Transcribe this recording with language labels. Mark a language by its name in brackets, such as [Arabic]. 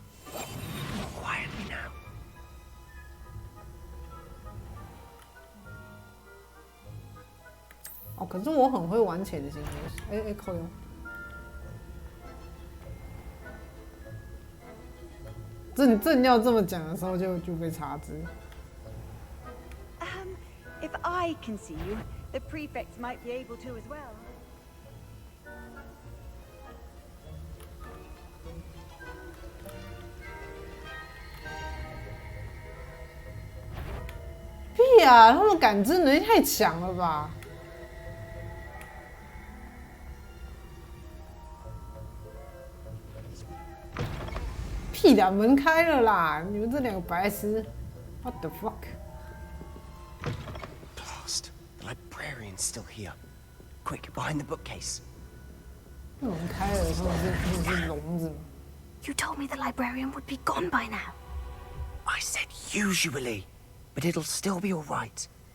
[English] Quietly now. [Chinese] 哦，可是我很会玩潜行游戏。靠哟！正要这么讲的时候就被查知。 [English] If I can see you, the prefects might be able to as well. [Chinese] 屁呀、他们感知能力太强了吧！屁的，门开了啦！你们这两个白痴 ， [English] What the fuck？ Blast! The librarian's still here. Quick, behind the bookcase. [Chinese] 门开了，是聋子吗？ [English] You told me the librarian would be gone by now. I said usually, but it'll still be all right.